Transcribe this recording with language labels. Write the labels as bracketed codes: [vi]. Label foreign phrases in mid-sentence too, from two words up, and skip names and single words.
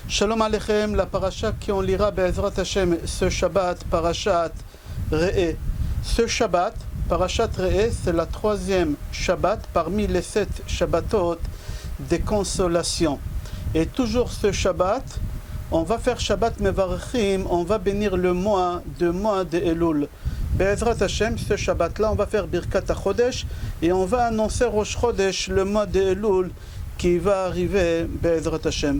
[he] שלום עליכם, [fr] la paracha qu'on lira [he] בעזרת השם [fr] ce Shabbat, [he] פרשת ראה. [fr] Ce Shabbat, [he] פרשת ראה, [fr] c'est la troisième Shabbat parmi les 7 Shabbatot des consolations. Et toujours ce Shabbat, on va faire [he] שבת מברכים, [fr] on va bénir le mois de Elul. [he] בעזרת השם, [fr] ce Shabbat-là, on va faire [he] ברכת החודש [fr] et on va annoncer [he] ראש חודש, [fr] le mois de Elul qui va arriver [he] בעזרת השם.